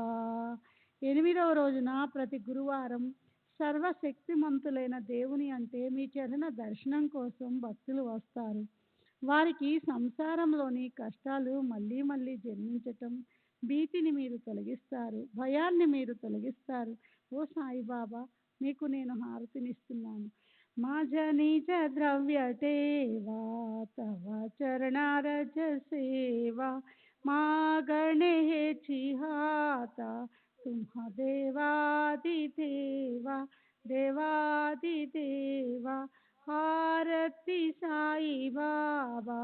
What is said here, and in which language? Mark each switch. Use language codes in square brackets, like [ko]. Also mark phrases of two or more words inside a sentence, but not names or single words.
[te] 8వ రోజున ప్రతి గురువారం సర్వశక్తిమంతులైన దేవుని అంటే మీ చరణ దర్శనం కోసం భక్తులు వస్తారు. వారికి సంసారంలోని కష్టాలు మళ్ళీ మళ్ళీ జన్మించటం, భీతిని మీరు తొలగిస్తారు, భయాన్ని మీరు తొలగిస్తారు. ఓ సాయిబాబా, మీకు నేను హారతినిస్తున్నాను. [mr] माझ निज द्रव्य टेवा तव चरणारज सेवा मागणे हेची हाता तुम्हा देवादिदेवा देवादिदेवा హారతి సాయి బాబా.